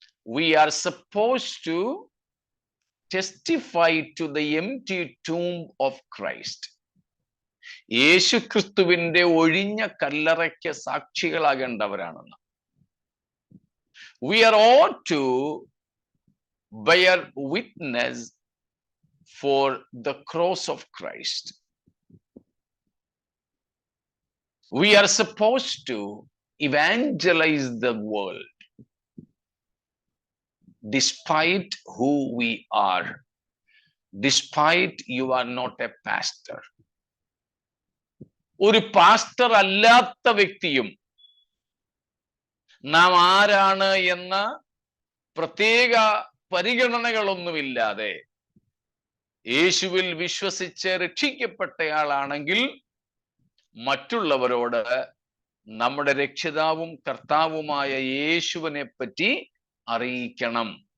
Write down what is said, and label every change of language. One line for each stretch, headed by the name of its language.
English: We are supposed to testify to the empty tomb of Christ.
Malayalam: യേശു ക്രിസ്തുവിന്റെ ഒഴിഞ്ഞ കല്ലറയ്ക്ക് സാക്ഷികളാകേണ്ടവരാണെന്ന്.
English: We are ought to bear witness for the cross of Christ. We are supposed to evangelize the world despite who we are, despite you are not a pastor.
Malayalam: ഒരു pastor അല്ലാത്ത വ്യക്തിയും നാം ആരാണ് എന്ന പ്രത്യേക പരിഗണനകളൊന്നുമില്ലാതെ യേശുവിൽ വിശ്വസിച്ച് രക്ഷിക്കപ്പെട്ടയാളാണെങ്കിൽ മറ്റുള്ളവരോട് നമ്മുടെ രക്ഷിതാവും കർത്താവുമായ യേശുവിനെ പറ്റി അറിയിക്കണം.